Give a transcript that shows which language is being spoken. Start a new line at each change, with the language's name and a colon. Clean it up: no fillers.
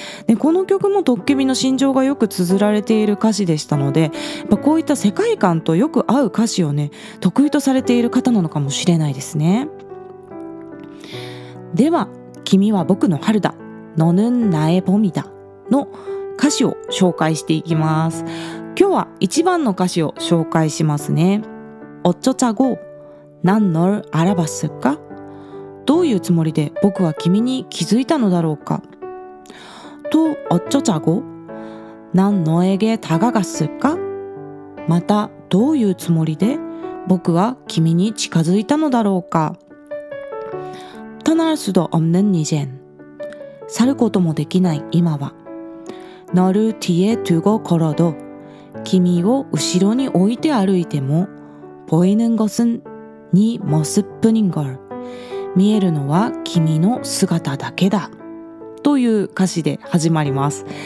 Japanese: でこの曲もトッケビの心情がよく綴られている歌詞でしたので、やっぱこういった世界観とよく合う歌詞をね得意とされている方なのかもしれないですね。では君は僕の春だ 너는 나의 봄이다 の歌詞を紹介していきます。今日は1番の歌詞を紹介しますね。
Korean: 어쩌자고 난 널 알아봤을까?
Japanese: どういうつもりで僕は君に気づいたのだろうか。
Korean: と어쩌자고 난 너에게 다가갔을까?
Japanese: またどういうつもりで僕は君に近づいたのだろうか。 떠날 수도 없는 이젠 살 こともできない今は 너를 뒤에 두고 걸어도 君を後ろに置いて歩いても 보이는 것은 네 모습뿐인걸 見えるのは君の姿だけだという歌詞で始まります。